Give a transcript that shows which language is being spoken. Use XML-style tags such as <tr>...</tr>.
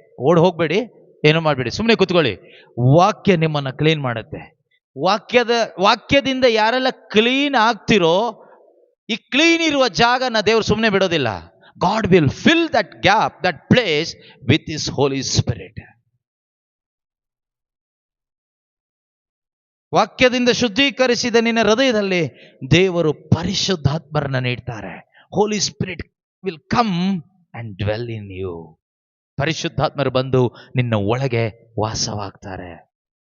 <kn>ಓಡ್ ಹೋಗ್ಬೇಡಿ, ಏನು ಮಾಡಬೇಡಿ, ಸುಮ್ಮನೆ ಕೂತ್ಕೊಳ್ಳಿ. ವಾಕ್ಯ ನಿಮ್ಮನ್ನ ಕ್ಲೀನ್ ಮಾಡುತ್ತೆ. ವಾಕ್ಯದಿಂದ ಯಾರೆಲ್ಲ ಕ್ಲೀನ್ ಆಗ್ತಿರೋ, ಈ ಕ್ಲೀನ್ ಇರುವ ಜಾಗನ ದೇವರು ಸುಮ್ಮನೆ ಬಿಡೋದಿಲ್ಲ.</kn> <en>God will fill that gap, that place with His Holy Spirit.</en> <kn>ವಾಕ್ಯದಿಂದ ಶುದ್ಧೀಕರಿಸಿದ ನಿನ್ನ ಹೃದಯದಲ್ಲಿ ದೇವರು ಪರಿಶುದ್ಧಾತ್ಮರನ್ನ ನೀಡ್ತಾರೆ.</kn> <en>Holy Spirit will come and dwell in you.</en> <kn>ಪರಿಶುದ್ಧಾತ್ಮರು ಬಂದು ನಿನ್ನ ಒಳಗೆ ವಾಸವಾಗ್ತಾರೆ.</kn>